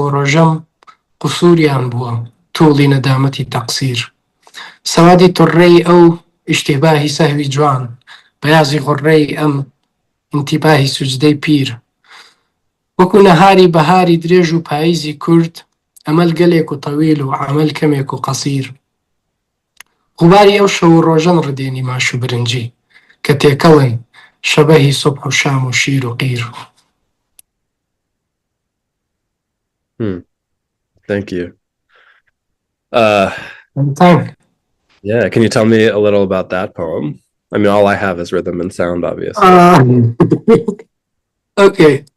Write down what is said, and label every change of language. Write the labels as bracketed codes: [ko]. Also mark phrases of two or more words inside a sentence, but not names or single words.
[ckb] و ڕۆژەم قوسووریان بووە توڵی نەدامەتی تەقسیر سەوادی توڕەی ئەو ئیشتیباهی سەهوی جوان بەیازی غوڕەی ئەم انتیباهی سوجدەی پیر وەکو نەهاری بەهاری درێژ و پاییزی کورد ئەمەل گەلێک و تەویل و عەمەل کەمێک و قەسیر غوباری ئەو شەو و ڕۆژەن ڕدێنی ماش و برنجی کە تێکەڵن شەبەهی سوبح و شام و شیر و قیر. [en] Thank you. Anytime. Yeah, can you tell me a little about that poem? I mean, all I have is rhythm and sound, obviously. Okay.